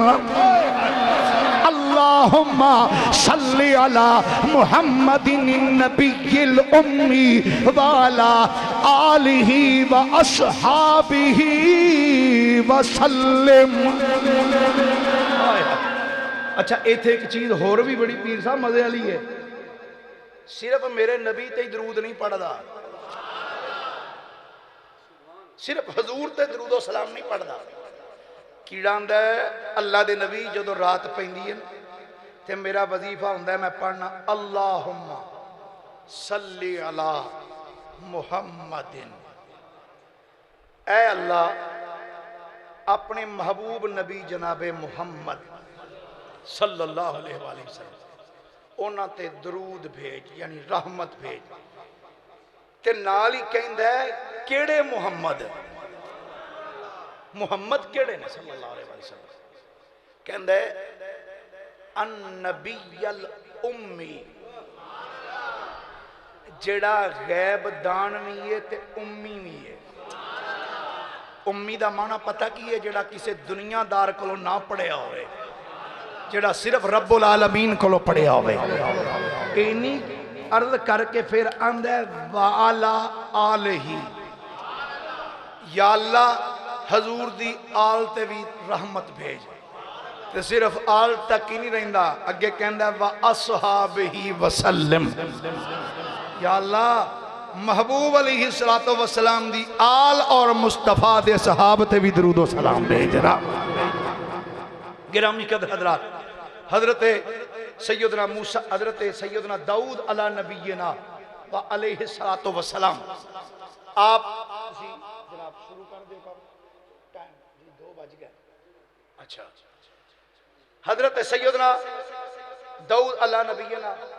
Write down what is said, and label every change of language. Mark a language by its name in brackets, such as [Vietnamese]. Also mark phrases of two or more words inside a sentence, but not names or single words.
[Arabic] اللہم صلی علی محمد النبی الامی وعلا آلہ و اصحابہ وسلم [Punjabi] اچھا ایتھے ایک چیز اور بھی بڑی پیر صاحب مزے والی ہے صرف میرے نبی تے درود نہیں پڑھدا صرف حضور تے درود و سلام نہیں پڑھدا کیڑا ہوندا ہے اللہ دے نبی جدو رات پیندی ہے تے میرا وظیفہ ہوندا ہے میں پڑھنا [Arabic] اللہم صلی علی محمد [Punjabi] اے اللہ اپنے محبوب نبی جناب محمد [Arabic] صلی اللہ علیہ وآلہ وسلم [Punjabi] اونا تے درود بھیج یعنی رحمت بھیج تے نال ہی کہندا ہے کیڑے محمد محمد کیڑے نے [Arabic] صلی اللہ علیہ وسلم [Punjabi] کہندا ہے [Arabic] النبی الامی [Punjabi] جڑا غیب دان بھی ہے تے امی بھی ہے امی دا معنی پتہ کی ہے جڑا کسے دنیا دار کلو نہ پڑھیا ہوئے جڑا صرف رب العالمین کلو پڑھیا ہوئے اینی عرض کر کے پھر آندہ ہے [Arabic] وَعَلَىٰ آلِهِ [Punjabi] یا اللہ حضور دی آل تے بھی رحمت بھیج تے صرف آل تک ہی نہیں رہندا اگے کہندا ہے [Arabic] وَأَصْحَابِهِ وَسَلِّمْ [Punjabi] یا اللہ محبوب [Arabic] علیہ السلام [Punjabi] دی آل اور مصطفیٰ دے صحابہ تے بھی درود و سلام بھیج رہا گرامی قدر حضرات حضرت سیدنا موسیٰ حضرت سیدنا داؤد [Arabic] علی نبینا و علیہ السلام [Punjabi] آپ جناب شروع کر دے ٹائم 2 بج گئے اچھا حضرت سیدنا داؤد [Arabic] علیہ نبینا